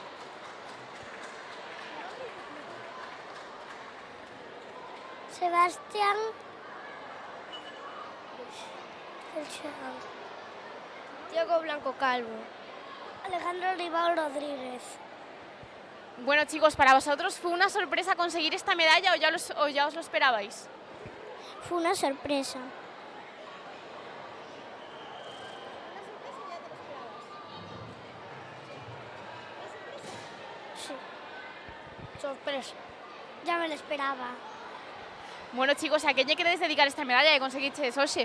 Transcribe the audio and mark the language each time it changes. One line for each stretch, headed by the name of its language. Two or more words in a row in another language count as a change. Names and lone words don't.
Spanish: Sebastián Diego Blanco Calvo. Alejandro Ribao Rodríguez. Bueno, chicos, para vosotros fue una sorpresa conseguir esta medalla o ya os lo esperabais. Fue una sorpresa. Sí. Sorpresa. Ya me lo esperaba. Bueno, chicos, ¿a qué lle queréis dedicar esta medalla que
Galician: conseguistedes hoxe?